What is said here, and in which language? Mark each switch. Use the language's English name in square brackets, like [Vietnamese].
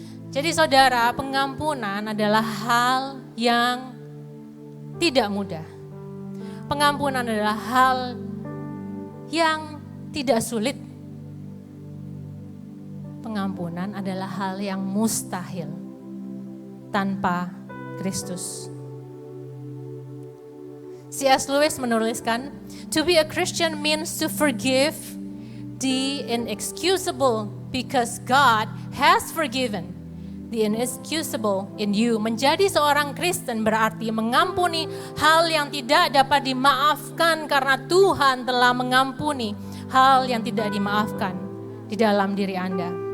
[Indonesian] Jadi saudara, pengampunan adalah hal yang tidak mudah. Pengampunan adalah hal yang tidak sulit. Pengampunan adalah hal yang mustahil tanpa Kristus. C.S. [English] Lewis [Indonesian] menuliskan, [English] to be a Christian means to forgive the inexcusable because God has forgiven the inexcusable in you. [Indonesian] Menjadi seorang Kristen berarti mengampuni hal yang tidak dapat dimaafkan karena Tuhan telah mengampuni hal yang tidak dimaafkan di dalam diri Anda.